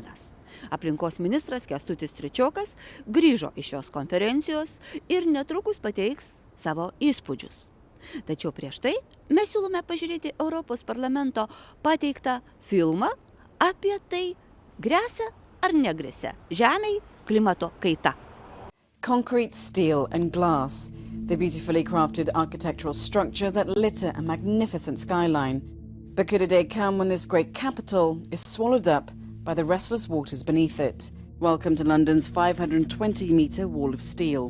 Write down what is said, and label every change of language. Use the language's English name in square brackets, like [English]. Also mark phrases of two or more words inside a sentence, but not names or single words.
[Lithuanian] Aplinkos ministras Kęstutis Trečiokas grįžo iš šios konferencijos ir netrukus pateiks savo įspūdžius. Tačiau prieš tai mes siūlome pažiūrėti Europos parlamento pateiktą filmą apie tai, gresia ar negresia Žemei klimato kaita. [English] Concrete, steel and glass, the beautifully crafted architectural structure that litter a magnificent skyline. But could a day come when this great capital is swallowed up by the restless waters beneath it? Welcome to London's 520-metre wall of steel.